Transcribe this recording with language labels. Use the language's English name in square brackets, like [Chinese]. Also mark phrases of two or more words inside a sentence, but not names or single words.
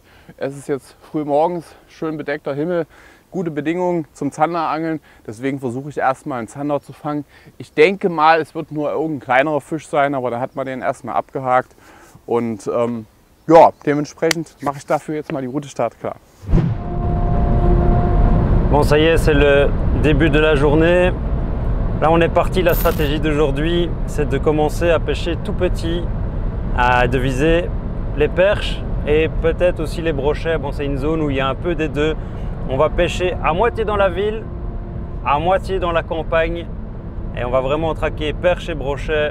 [German] Es ist jetzt früh morgens, schön bedeckter Himmel, gute Bedingungen zum Zanderangeln. Deswegen versuche ich erstmal einen Zander zu fangen. Ich denke mal, es wird nur irgendein kleinerer Fisch sein, aber da hat man den erstmal abgehakt. Und ja, dementsprechend mache ich dafür jetzt mal die Route startklar. [French] Bon, ça y est, c'est le début de la journée. Là, on est parti. La stratégie d'aujourd'hui, c'est de commencer à pêcher tout petit, de viser les perches et peut-être aussi les brochets. Bon, c'est une zone où il y a un peu des deux. On va pêcher à moitié dans la ville, à moitié dans la campagne, et on va vraiment traquer perche et brochet.